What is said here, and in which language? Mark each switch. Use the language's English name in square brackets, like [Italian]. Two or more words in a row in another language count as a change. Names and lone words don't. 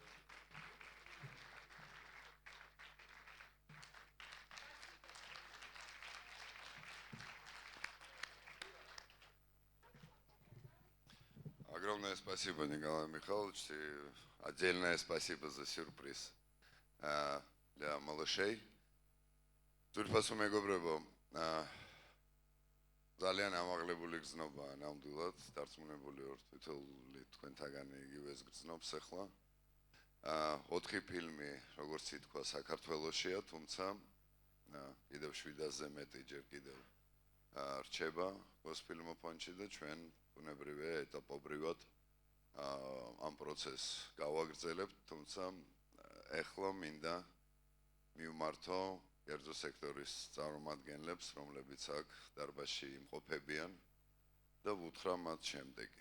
[Russian] Огромное спасибо, Николай Михайлович, и отдельное спасибо за сюрприз для малышей. [Georgian] Თურფასო მეგობრებო, ძალიან ამაღლებული გზნობა ნამდვილად დარწმუნებული ვარ თითოეული თქვენთაგანი იგივეს გზნობს ახლა. 4 ფილმი, როგორც ითქვა, საქართველოშია, თუმცა კიდევ 7-ზე მეტი ჯერ კიდევ რჩება გოსფილმოფონდში და ჩვენ ბუნებრივია ეტაპობრივად ამ პროცესს გავაგრძელებთ, თუმცა ახლა მინდა მივმართო კერძო სექტორის წარმომადგენლებს, რომლებიც აქ დარბაზში იმყოფებიან და ვუთხრა მათ შემდეგი.